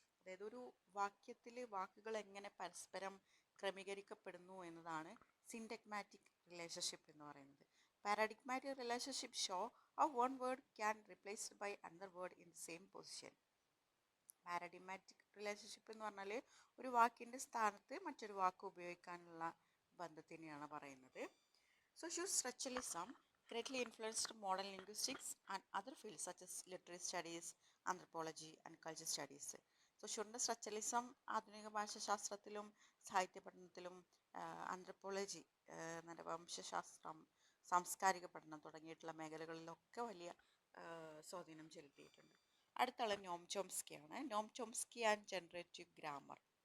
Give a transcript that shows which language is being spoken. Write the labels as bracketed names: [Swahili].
[Malayalam] അതായത് ഒരു വാക്യത്തിൽ വാക്കുകൾ എങ്ങനെ പരസ്പരം ക്രമീകരിക്കപ്പെടുന്നു എന്നതാണ് സിൻഡഗ്മാറ്റിക് റിലേഷൻഷിപ്പ് എന്ന് പറയുന്നത്. [English] Paradigmatic relationship show how one word can replaced by another word in same position. [Malayalam] പാരഡിഗ്മാറ്റിക് relationship എന്ന് പറഞ്ഞാൽ ഒരു വാക്കിൻ്റെ സ്ഥാനത്ത് മറ്റൊരു വാക്ക് ഉപയോഗിക്കാനുള്ള ബന്ധത്തിനെയാണ് പറയുന്നത്. [English] Social structuralism greatly influenced modern linguistics and other fields such as literary studies, anthropology and culture studies. [Malayalam] സൊഷ്യൂറിൻ്റെ structuralism ആധുനിക ഭാഷാശാസ്ത്രത്തിലും സാഹിത്യ പഠനത്തിലും ആന്ത്രപ്പോളജി നരവംശാസ്ത്രം, സാംസ്കാരിക പഠനം തുടങ്ങിയിട്ടുള്ള മേഖലകളിലൊക്കെ വലിയ സ്വാധീനം ചെലുത്തിയിട്ടുണ്ട്. അടുത്തുള്ള നോം ചോംസ്കിയാണ്. Noam Chomsky and generative grammar.